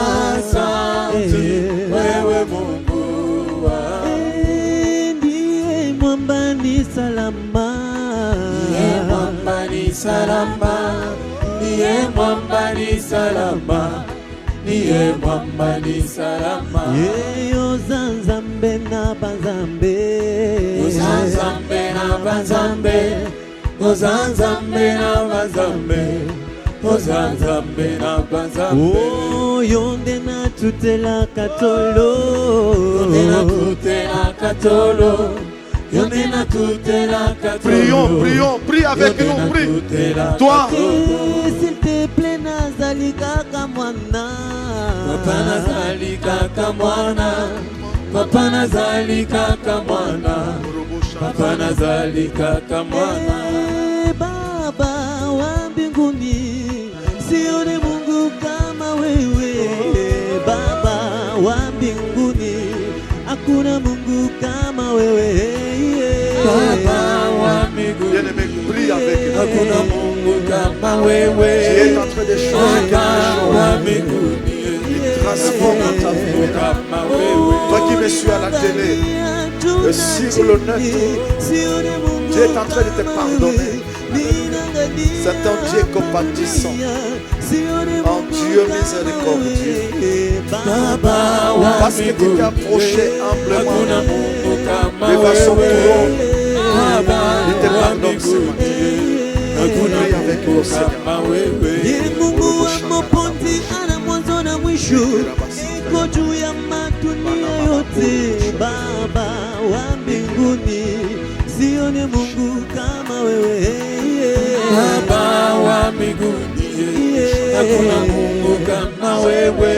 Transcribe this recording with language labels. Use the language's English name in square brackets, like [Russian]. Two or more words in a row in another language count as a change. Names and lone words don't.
[Swahili] wewe Mungu ndiye mwamba ni salama, ndiye mwamba ni salama, ndiye mwamba ni salama, ndiye mwamba ni salama. [Lingala] Yeyo zanzambe na banzambe, Zanzambe na banzambe, Ozanzambe na bazambe, Ozanzambe na bazambe. Oh, yonde na tutela katolo, yonde na tutela katolo, yonde na tutela katolo. [French] Prions, prions, prie avec nous, prie. Toi, s'il te plaît, [Lingala] nazali kaka mwana, papa nazali kaka mwana, papa nazali kaka mwana, papa nazali kaka mwana. [Swahili] Baba wa mbinguni, sione Mungu kama wewe. Baba wa mbinguni, hakuna Mungu kama wewe. Baba wa mbinguni, [French] bien-aimé, prie avec nous. [Swahili] hakuna Mungu kama wewe. [French] Tu es en train de changer quelque chose. Il transforme ta vie. Toi qui me suis à la télé, sur le net, Dieu est en train de te pardonner. C'est un Dieu compatissant, un Dieu miséricordieux. Parce que tu t'es approché humblement, de façon trop, il te pardonne ce matin. Prie avec le Seigneur. [Swahili] Iko juu ya madunia yote. Baba wa mbinguni, sione Mungu kama wewe. Baba wa mbinguni, hakuna Mungu kama wewe.